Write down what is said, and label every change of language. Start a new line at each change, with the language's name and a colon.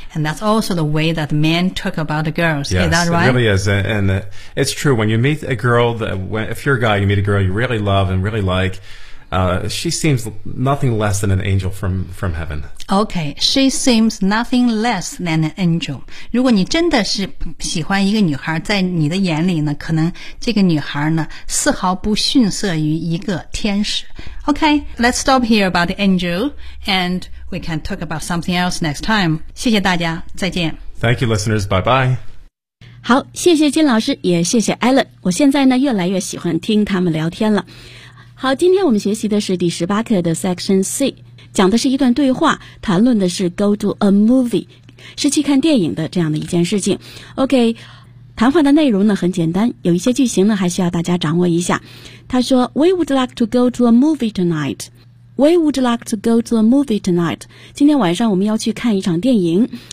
English: And that's also the way that men talk about girls. Yes, is that right? It really is. And it's true. When you meet a girl, if you're a guy, you meet a girl you really love and really like,she seems nothing less than an angel from heaven. Okay, she seems nothing less than an angel.
Chinese: 如果你真的是喜欢一个女孩，在你的眼里呢，可能这个女孩呢，丝毫不逊色于一个天使。
English: Okay, let's stop here about the angel, and we can talk about something else next time.
Chinese: 谢谢大家，再见。
English: Thank you, listeners. Bye-bye.
Chinese: 好，谢谢金老师，也谢谢 Alan。我现在呢，越来越喜欢听他们聊天了。好，今天我们学习的是第十八课的 Section C， 讲的是一段对话，谈论的是
English: go to a movie，
Chinese: 是去看电影的这样的一件事情。 OK， 谈话的内容呢很简单，有一些句型呢还需要大家掌握一下。他说
English: ，We would like to go to a movie tonight. We would like to go to a movie tonight.
Chinese: 今天晚上我们要去看一场电影。